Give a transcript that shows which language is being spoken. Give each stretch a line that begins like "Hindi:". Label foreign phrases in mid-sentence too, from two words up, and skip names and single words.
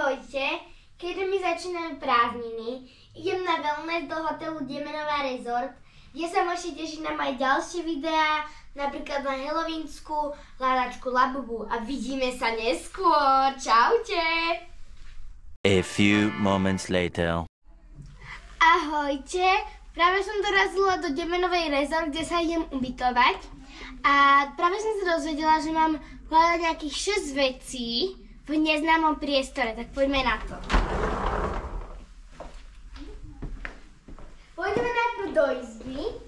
Slovak: Ahojte, keďže mi začínajú prázdniny, idem na wellness do hotelu Demenová Resort, kde sa môžete tešiť na moje ďalšie videá, napríklad na Halloweenskú hľadačku Labubu a vidíme sa neskôr. Čaute!
English: A few moments later.
Slovak: Ahojte, práve som dorazila do Demenovej Resort, kde sa idem ubytovať a práve som sa dozvedela, že mám hľadať nejakých 6 vecí v neznámom priestore, tak poďme na to. Pôjdeme najprv do izby.